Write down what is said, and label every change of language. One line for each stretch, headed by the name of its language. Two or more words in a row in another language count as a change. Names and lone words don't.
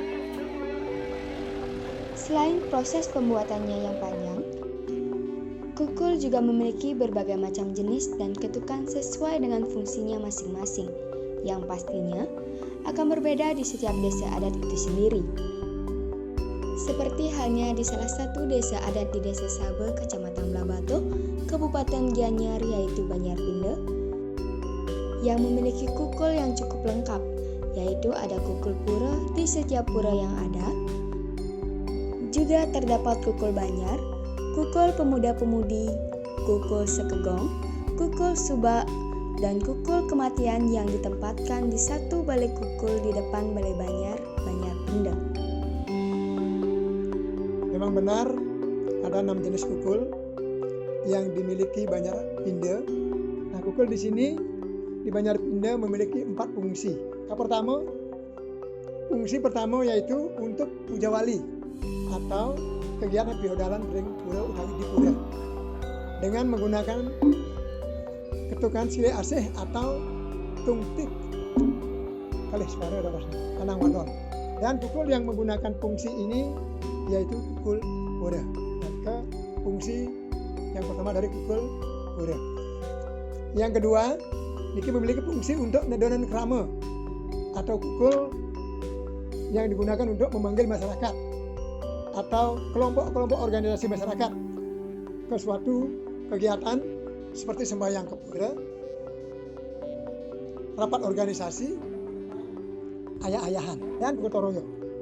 Indonesian: Selain proses pembuatannya yang panjang, kukul Kukul juga memiliki berbagai macam jenis dan ketukan sesuai dengan fungsinya masing-masing, yang pastinya akan berbeda di setiap desa adat itu sendiri. Seperti halnya di salah satu desa adat di Desa Sabe, Kecamatan Blabato, Kabupaten Gianyar, yaitu Banjarpinde, yang memiliki kukul yang cukup lengkap, yaitu ada kukul pura di setiap pura yang ada. Juga terdapat kukul Banjar, kukul pemuda-pemudi, kukul sekegong, kukul subak, dan kukul kematian yang ditempatkan di satu balai kukul di depan Balai Banjar, Banjarpinde. Memang benar ada 6 jenis kukul yang dimiliki Banjarpinde. Nah, kukul di sini di Banjarpinde memiliki 4 fungsi. Fungsi pertama yaitu untuk puja wali atau kegiatan piodalan
Balinese: ring pura utawi
Indonesian: di pura dengan menggunakan ketukan sile asih atau
Balinese: tungtik kalih
Indonesian: suara kanang wadon. Dan kukul yang menggunakan fungsi ini yaitu kukul pura. Maka fungsi yang pertama dari kukul pura. Yang kedua, niki memiliki fungsi untuk
Balinese: nedonan krama
Indonesian: atau kukul yang digunakan untuk memanggil masyarakat atau kelompok-kelompok organisasi masyarakat ke suatu kegiatan seperti sembahyang ke pura, rapat organisasi, ayah-ayahan, dan gotong royong.